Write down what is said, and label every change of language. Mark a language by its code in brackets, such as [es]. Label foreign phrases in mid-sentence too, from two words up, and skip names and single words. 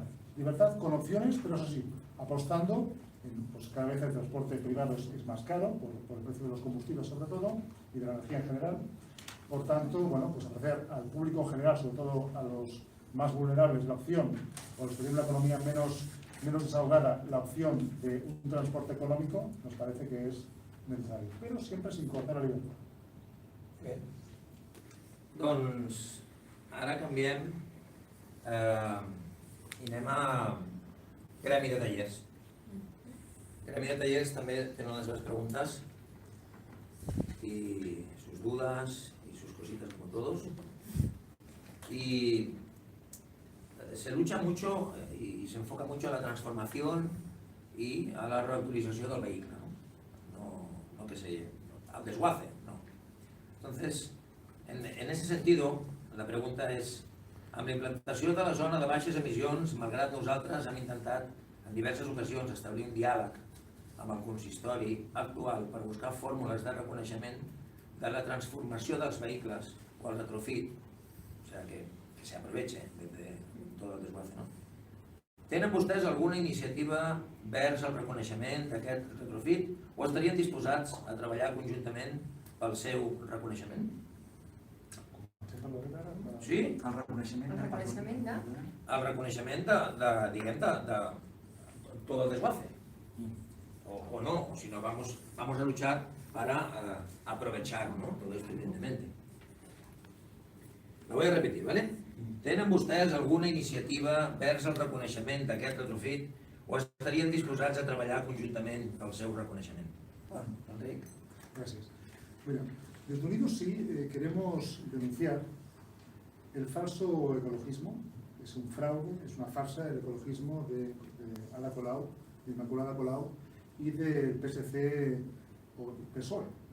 [es] Libertad con opciones, pero eso sí, apostando, pues cada vez el transporte privado es más caro, por el precio de los combustibles sobre todo, y de la energía en general. Por tanto, bueno, pues ofrecer al público en general, sobre todo a los más vulnerables, la opción, o los que tienen la economía menos desahogada, la opción de un transporte económico, nos parece que es necesario, [ca] però sempre [es] sin cortar la libertad. [ca] Bé, doncs ara canviem i anem a Gremi de Tallers. [es] Gremi de Tallers [ca] també tenen les seves preguntes [es] y sus dudas y sus cositas como todos. Y se lucha mucho y se enfoca mucho a la transformación y a la reutilización del vehículo, no que se al desguace, no. Entonces, en ese sentido, la pregunta [ca] és, amb la implantació de la zona de baixes emissions, malgrat nosaltres hem intentat en diverses ocasions establir un diàleg amb el consistori actual per buscar fórmules de reconeixement de la transformació dels vehicles o el retrofit, o sigui, [es] que se aproveche de [ca] tot el desguace, no? Tenen vostès alguna iniciativa vers el reconeixement d'aquest retrofit o estarien disposats a treballar conjuntament pel seu reconeixement? Sí? El reconeixement de... El reconeixement de tot el desguace. [es] O no, o si no, vamos a luchar para aprovechar, ¿no? Todo esto, evidentemente. Lo voy a repetir, ¿vale? [ca] Tenen vostès alguna iniciativa vers el reconeixement d'aquest retrofit o estarien disposats a treballar conjuntament pel seu reconeixement? [es] Bueno, Enric. Gracias. Bueno, desde Unidos sí queremos denunciar el falso ecologismo. Es un fraude, es una farsa el ecologismo de Ada Colau, de Inmaculada Colau y del PSC o PSOE, ¿no?